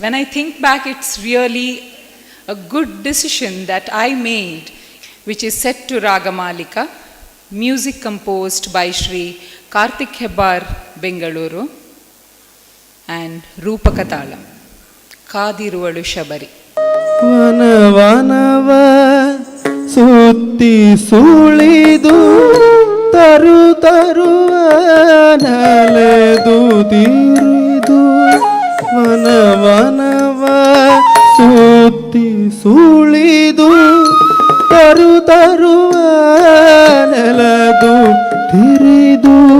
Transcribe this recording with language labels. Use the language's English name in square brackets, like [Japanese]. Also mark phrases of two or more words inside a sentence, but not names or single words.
[English] When I think back, it's really a good decision that I made, which is set to Ragamalika, music composed by Shri Karthik Hebbar, Bengaluru, and Rupakatalam, Kadiruvalu Shabari. [Kannada] ವನವನವ ಸುತ್ತಿ ಸುಳಿದು ತರುವ ನಲೆದು ತಿರಿದು ವನವನವ ಸುತ್ತಿ ಸುಳಿದು ತರುವ ನೆಲದು ತಿರಿದು